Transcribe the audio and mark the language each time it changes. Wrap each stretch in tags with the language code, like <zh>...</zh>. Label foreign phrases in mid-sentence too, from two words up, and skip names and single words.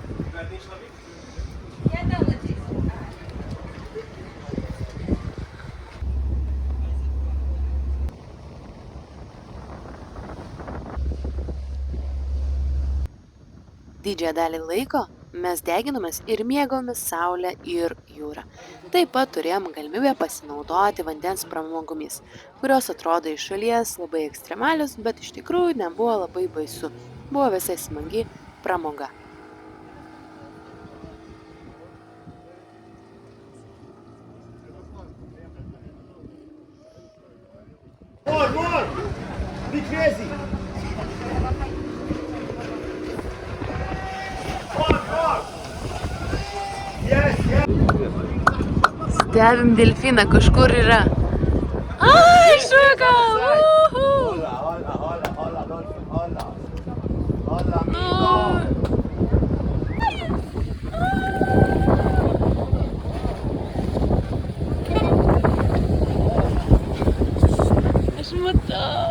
<lt>Didžiąją dalį laiko mes deginomės ir mėgavomės saulę ir jūrą. Taip pat turėjom galimybę pasinaudoti vandens pramogomis, kurios atrodo iš šalies labai ekstremalios, bet iš tikrųjų nebuvo labai baisu. Buvo visai smagi pramoga.</lt> <en>More! Be crazy! More! Yes!</en> <lt>Stebim delfiną, kažkur yra. Ai, šuka!</lt> <es>Hola, hola, hola, hola, dolphin, hola. Hola, amigo.</es> <lt>Aš matau.</lt>